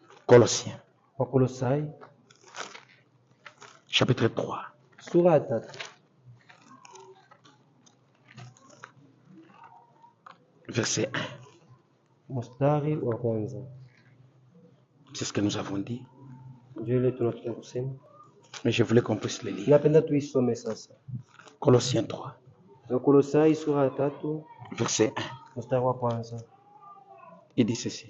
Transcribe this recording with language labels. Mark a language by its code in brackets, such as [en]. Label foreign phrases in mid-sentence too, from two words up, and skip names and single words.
[fr] Colossiens, [sw] Wakolosai [fr] chapitre 3, [sw] sura ya 3 [fr] verset 1. [sw] mstari wa kwanza. [fr] C'est ce que nous avons dit. [sw] Ndio ile tunataka kusema. [fr] Mais je voulais qu'on puisse le lire. [sw] Napenda tuisome sasa. [fr] Colossiens 3, [sw] Wakolosai sura ya 3 [fr] verset 1. [sw] mstari wa kwanza. [fr] Il dit ceci.